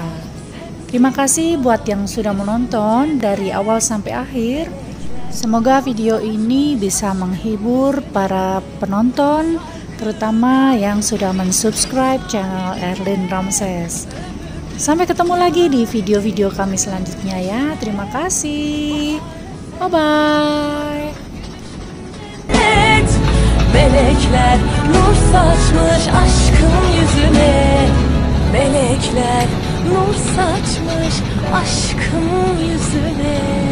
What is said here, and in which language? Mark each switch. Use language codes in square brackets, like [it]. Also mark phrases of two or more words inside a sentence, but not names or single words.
[id] Terima kasih buat yang sudah menonton dari awal sampai akhir. Semoga video ini bisa menghibur para penonton, terutama yang sudah mensubscribe channel Erlin Ramses. Sampai ketemu lagi di video-video kami selanjutnya ya. Terima kasih. Bye-bye. [tr] Melekler nur saçmış aşkım yüzüne, melekler nur saçmış aşkım yüzüne.